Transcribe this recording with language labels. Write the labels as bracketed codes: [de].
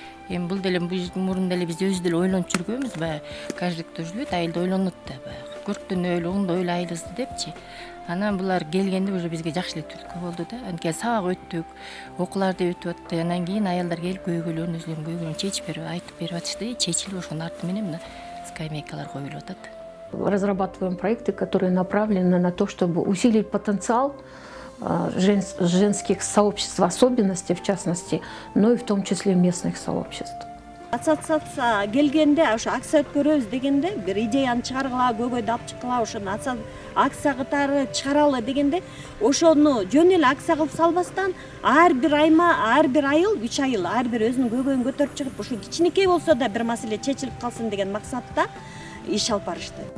[ky] Эми бул деле мурун деле биз өзү деле ойлонуп жүргөнбүз, баягы [ru] каждый кто [ky] жүрөт, айылда ойлонот да, баягы көрктөнөлү, оңдой ойлайлыз депчи. Анан булар келгенде уже бизге жакшы эле түрткү болду да. Анткени сабак өттүк, окууларды өтүп атты. Анан кийин аялдар келип көйгөйлөрүн өзүлөрүнүн көйгөйлөрүн чечип берип, айтып берип атышты. Чечилип ошонун арты менен мына скамейкалар коюлуп атат. [ru] Разрабатываем проекты, которые направлены на то, чтобы усилить потенциал женских сообществ, особенностей в частности, но и в том числе местных сообществ. [ky] Ассоциация келгенде ошо акция өткөрөбүз дегенде, бир идеяны чыгаргыла, көйгөйдү алып чыккыла, ошону акция катары чыгаралы дегенде, ошону жөн эле акция кылып салбастан, ар бир айыл, 3 айыл ар бир өзүнүн көйгөйүн көтөрүп чыгып, ушу кичинекей болсо да бир маселе чечилип калсын деген максатта иш алып барышты.